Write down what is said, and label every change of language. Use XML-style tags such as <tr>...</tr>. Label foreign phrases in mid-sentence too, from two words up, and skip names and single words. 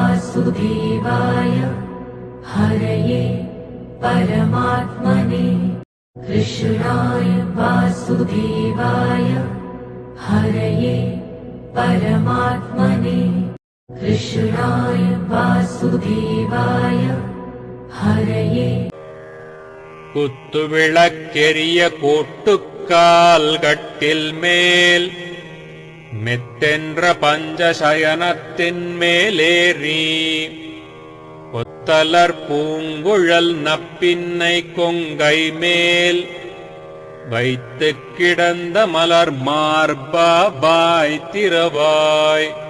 <sa>वासुदेवाय हरये परमात्मने कृष्णाय वासुदेवाय हरये परमात्मने कृष्णाय वासुदेवाय हरये</sa> <ta>குத்துவிளக்கெரிய கோட்டுக்கால் கட்டில் மேல் மெத்தென்ற பஞ்சசயனத்தின் மேலேறி ஒத்தலர் பூங்குழல் நப்பின்னை கொங்கை மேல் வைத்துக் கிடந்த மலர் மார்பாய் திரவாய்</ta>